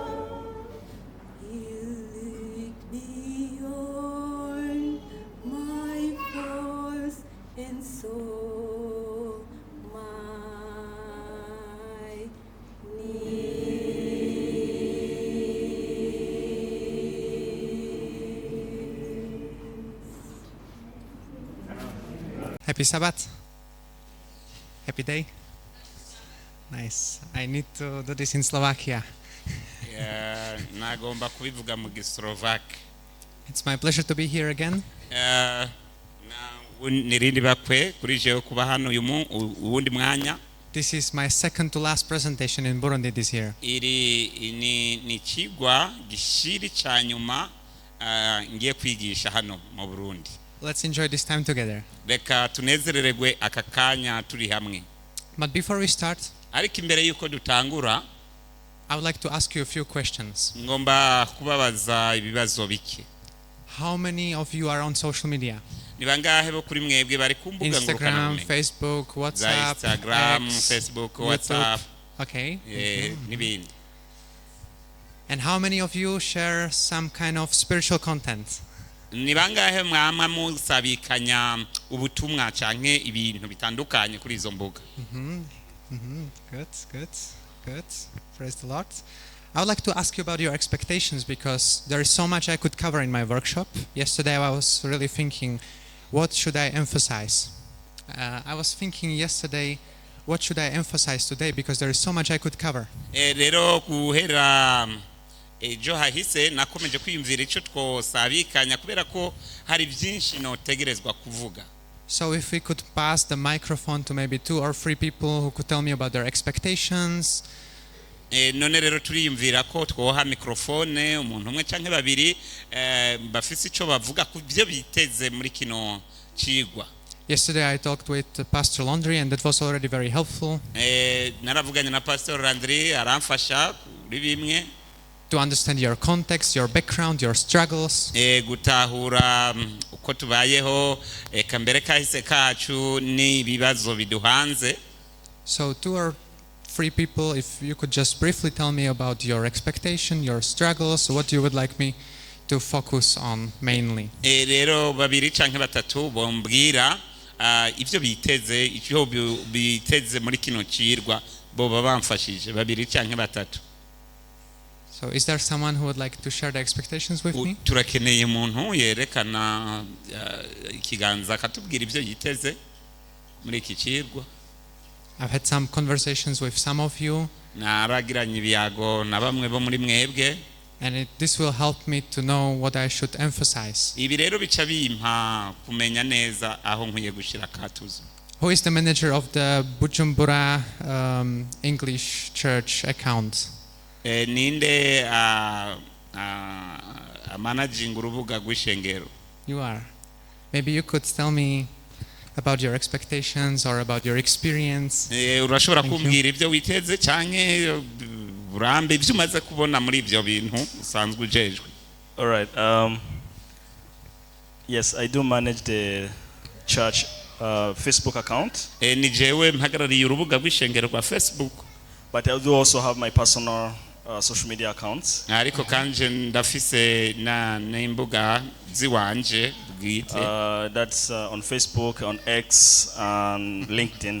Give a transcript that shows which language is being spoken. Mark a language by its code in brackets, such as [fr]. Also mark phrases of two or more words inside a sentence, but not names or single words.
[en] He looked beyond my faults and saw my needs. Happy Sabbath. Happy day. Nice. I need to do this in Slovakia. [rn] nagomba kubivuga mu gislovaki. [en] It's my pleasure to be here again. [rn] Nirindi bakwe kuri jewe kuba hano uwundi mwanya. [en] This is my second to last presentation in Burundi this year. [rn] Iri ni kigwa gishiri ca nyuma ngiye kwigisha hano mu Burundi. [en] Let's enjoy this time together. [rn] Reka tunezerererwe aka kanya turi hamwe. [en] But before we start, [rn] Ariko imbere yuko dutangura, [en] I would like to ask you a few questions. [rn] ngomba kubabaza ibibazo bike. [en] How many of you are on social media? [rn] Ni bangahe bo kuri mwebwe bari ku mbuga Instagram, ngurukanabumenyi? Facebook, Za WhatsApp, Instagram, X, Facebook, YouTube. WhatsApp, Okay. n'ibindi. [en] And how many of you share some kind of spiritual content? [rn] Ni bangahe mwama musabikanya ubutumwa canke ibintu bitandukanye kuri izo mbuga? [en] Good. Praise the Lord. I would like to ask you about your expectations because there is so much I could cover in my workshop. Yesterday I was really thinking, what should I emphasize? I was thinking yesterday, what should I emphasize today? Because there is so much I could cover. [rn] Rero guhera ejo hahise nakomeje kwiyumvira icyo twosabikanya kubera ko hari byinshi notegerezwa kuvuga. [en] So if we could pass the microphone to maybe 2 or 3 people who could tell me about their expectations. [rn] None rero turiyumvira ko twoha mikrofone umuntu umwe canke babiri bafise ico bavuga ku byo biteze muri kino cigwa. [en] Yesterday I talked with Pastor Landry and that was already very helpful. [rn] Naravuganye na Pastor Landry aramfasha kuri bimwe. [en] To understand your context, your background, your struggles. [rn] Gutahura uko tubayeho kambere kahise kacu ni bibazo biduhanze. [en] So 2 or 3 people, if you could just briefly tell me about your expectation, your struggles, what you would like me to focus on mainly. [rn] Rero babiri canke batatu bombwira ivyo biteze muri kino cirwa bo babamfashije babiri canke batatu. [en] So is there someone who would like to share the expectations with me? [rn] Turakeneye umuntu yerekana ikiganza akatubwira ivyo yiteze muri iki cirwa. [en] I've had some conversations with some of you. [rn] Naragiranye ibiyago na bamwe bo muri mwebwe. [en] And this will help me to know what I should emphasize. [rn] Ibi rero bica bimpa kumenya neza aho nkwiye gushira katuzo. [en] Who is the manager of the Bujumbura English Church account? [rn] Ninde managing urubuga rw'ishengero? [en] You are. Maybe you could tell me about your expectations or about your experience. [rn] Urashobora kumbwira ibyo witeze canke burambe ibyo umaze kubona muri ibyo bintu usanzwe ujejwe. [en] All right. Yes, I do manage the church Facebook account. [rn] Ni jewe mpagarariye urubuga rw'ishengero rwa Facebook. [en] But I do also have my personal social media accounts. [rn] Ariko kanje ndafise n'imbuga ziwanje bwite. [en] That's on Facebook, on X, and LinkedIn.